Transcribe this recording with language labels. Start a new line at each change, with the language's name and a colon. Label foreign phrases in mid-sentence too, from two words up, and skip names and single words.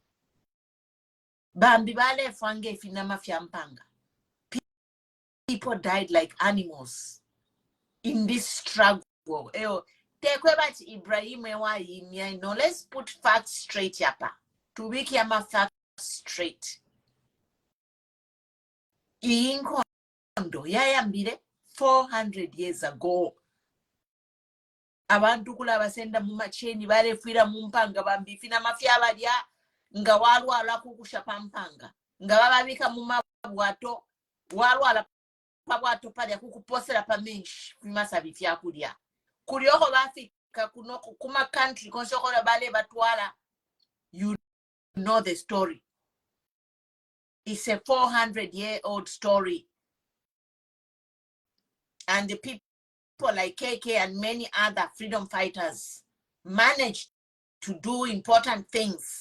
English: People died like animals in this struggle. Ibrahim, no, let's put facts straight yapa. To make yama facts straight.
Bemba: Inkondo yayambire
English: 400 years ago.
Bemba: abantu kula basenda mu macheni balefira mu mpanga bambifina mafya balya nga walwala kukusha pampanga nga bababika mu mabwato walwala pabwato palya kukuposera pamenshi fimasa bifya kulya kulioko bafika kuno kuma country konsokola bale batwala.
English: You know the story. It's a 400-year-old story. And the people like KK and many other freedom fighters managed to do important things.